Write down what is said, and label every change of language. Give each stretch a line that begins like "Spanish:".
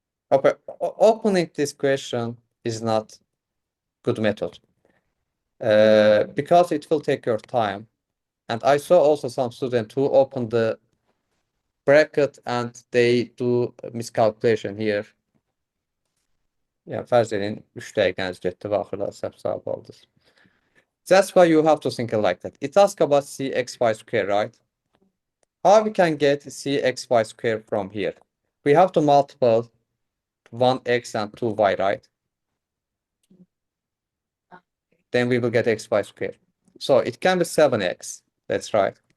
English: Opening this question is not good method because it will take your time. And I saw also some student who open the bracket and they do miscalculation here.
Azerbaijani: Yani fərz edin 3 dəqiqəniz getdi və axırda səhv cavab aldınız.
English: That's why you have to think it like that. It asks about cxy square, right? How we can get cxy square from here? We have to multiply 1x and 2y, right? Then we will get xy square. So it can be 7x. That's right.